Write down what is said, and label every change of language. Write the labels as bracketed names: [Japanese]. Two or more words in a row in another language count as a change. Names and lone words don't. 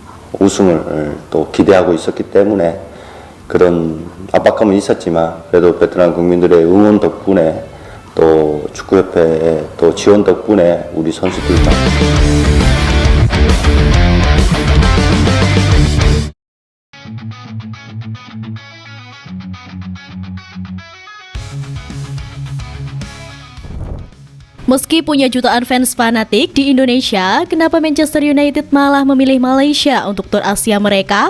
[Korean] 우승을 또 기대하고 있었기 때문에 그런 압박감은 있었지만 그래도 베트남 국민들의 응원 덕분에 또 축구협회의 또 지원 덕분에 우리 선수들과 [Indonesian] Meski punya jutaan fans fanatik di Indonesia, kenapa Manchester United malah memilih Malaysia untuk tur Asia mereka?